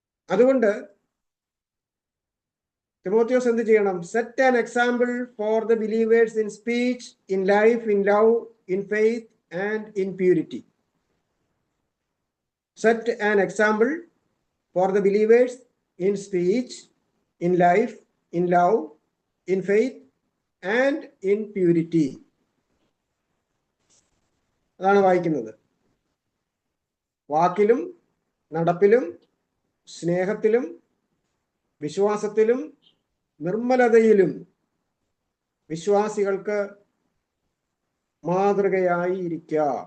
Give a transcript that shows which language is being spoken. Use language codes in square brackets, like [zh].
[ml] അതുകൊണ്ട് തിമോത്തിയോസ് എന്ത് ചെയ്യണം? [en] Set an example for the believers in speech, in life, in love, in faith and in purity. Set an example for the believers in speech, in life, in love, in faith, and in purity. [ml] അതാണ് വായിക്കുന്നത്. വാക്കിലും നടപ്പിലും സ്നേഹത്തിലും വിശ്വാസത്തിലും നിർമ്മലതയിലും വിശ്വാസികൾക്ക് മാതൃകയായിരിക്കുക.